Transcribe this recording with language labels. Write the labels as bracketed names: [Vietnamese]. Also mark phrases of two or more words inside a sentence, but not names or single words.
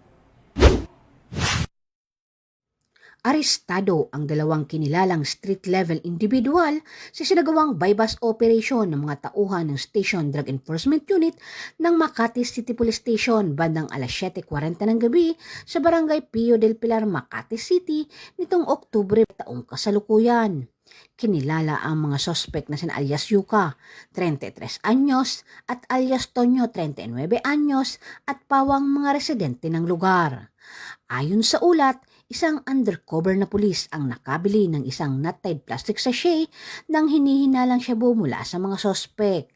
[Filipino] Arestado ang 2 kinilalang [English] street-level individual [Filipino] sa sinagawang [English] bypass operation [Filipino] ng mga tauhan ng Station Drug Enforcement Unit ng Makati City Police Station bandang alas 7:40 ng gabi sa Barangay Pio del Pilar, Makati City nitong Oktubre taong kasalukuyan. Kinilala ang mga suspect na sina alias Yuka, 33 anyos, at alias Tonyo, 39 anyos, at pawang mga residente ng lugar. Ayon sa ulat, isang undercover na pulis ang nakabili ng isang [English] knot-tied plastic sachet [Filipino] nang hinihinalang shabu mula sa mga sospek.